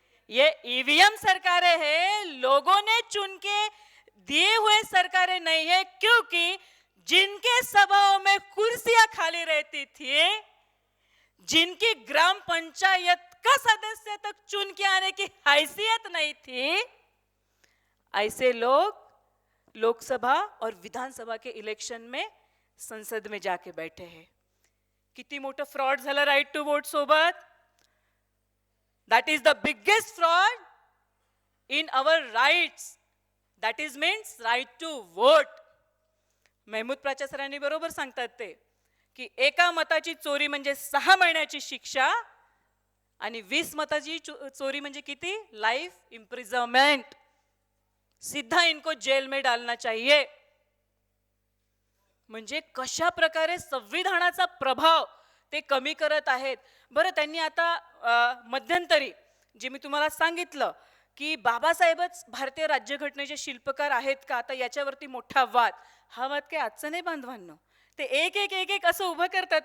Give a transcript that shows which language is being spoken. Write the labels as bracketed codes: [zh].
[hi] ये ईवीएम सरकारें हैं, लोगों ने चुन के दिए हुए सरकारें नहीं है, क्योंकि जिनके सभाओं में कुर्सियां खाली रहती थी, जिनकी ग्राम पंचायत का सदस्य तक चुन के आने की हैसियत नहीं थी, ऐसे लोग लोकसभा और विधानसभा के इलेक्शन में संसद में जाके बैठे हैं. [mr] किती मोठं फ्रॉड झालं राईट टू वोट सोबत. [en] That is the biggest fraud in our rights. That is means right to vote. [mr] Mahmood प्राच्या सरांनी बरोबर सांगतात ते की एका मताची चोरी म्हणजे 6 महिन्याची शिक्षा आणि 20 मताची चोरी म्हणजे किती, लाइफ इम्प्रिझनमेंट. [hi] सीधा इनको जेल में डालना चाहिए. [mr] म्हणजे कशा प्रकारे संविधानाचा प्रभाव ते कमी करत आहेत. बरं, त्यांनी आता मध्यंतरी जे मी तुम्हाला सांगितलं की बाबासाहेबच भारतीय राज्यघटनेचे शिल्पकार आहेत का, आता याच्यावरती मोठा वाद. हा वाद काही आजचा नाही बांधवांनो. ते एक एक एक एक असं उभं करतात.